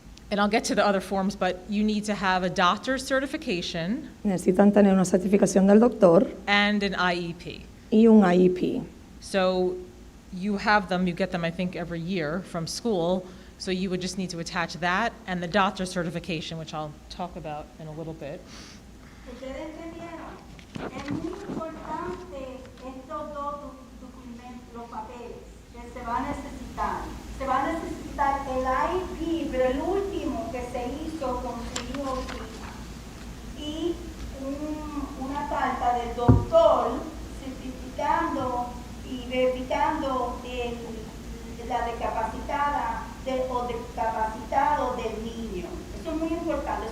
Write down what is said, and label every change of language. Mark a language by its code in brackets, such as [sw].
[en] And I'll get to the other forms, but you need to have a doctor's certification [es] necesitan tener una certificación del doctor [en] and an IEP. [es] y un IEP. [en] So you have them, you get them, I think, every year from school. So you would just need to attach that and the doctor's certification, which I'll talk about in a little bit. [es] ¿Ustedes entendieron? Es muy importante estos dos documentos, los papeles que se va a necesitar. Se va a necesitar el IEP, pero el último que se hizo con su hijo o su hija. Y una carta del doctor certificando y verificando la discapacitada o discapacitado del niño. Eso es muy importante.